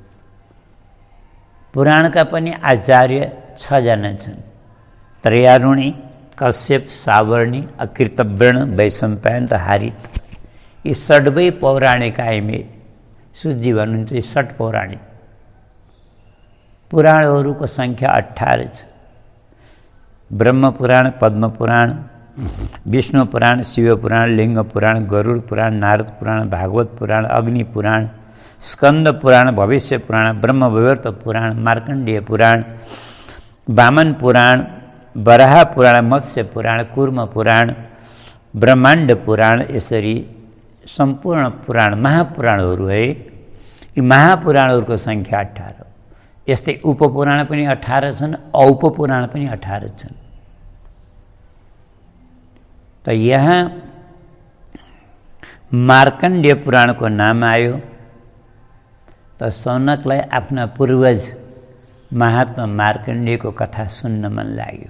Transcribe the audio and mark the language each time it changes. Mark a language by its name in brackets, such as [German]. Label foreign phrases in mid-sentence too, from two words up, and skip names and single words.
[Nepali] पुराणका पनि आचार्य 6 जना छन्, त्रयारुणी, कश्यप, सावर्णी, अकृतवर्ण, वैशम्पायन र हारित। यी 6 पौराणिक आइमे सुतजी भन्नुहुन्छ यी 6 पौराणिक। पुराणहरूको सङ्ख्या 18 छ। ब्रह्म पुराण, पद्म पुराण, विष्णु पुराण, शिव पुराण, लिङ्ग पुराण, गरुड पुराण, नारद पुराण, भागवत पुराण, अग्नि पुराण, स्कंद पुराण, भविष्य पुराण, ब्रह्म वैवर्त पुराण, मार्कण्डेय पुराण, वामन पुराण, वराह पुराण, मत्स्य पुराण, कूर्म पुराण, ब्रह्माण्ड पुराण, यसरी सम्पूर्ण पुराण महापुराणहरू है। यी महापुराणहरूको सङ्ख्या 18। यस्तै उपपुराण पनि 18 छन्, औपपुराण पनि 18 छन्। त यहाँ मार्कण्डेय पुराणको नाम आयो त सौनकलाई आफ्ना पूर्वज महात्मा मार्कण्डेयको कथा सुन्न मन लाग्यो।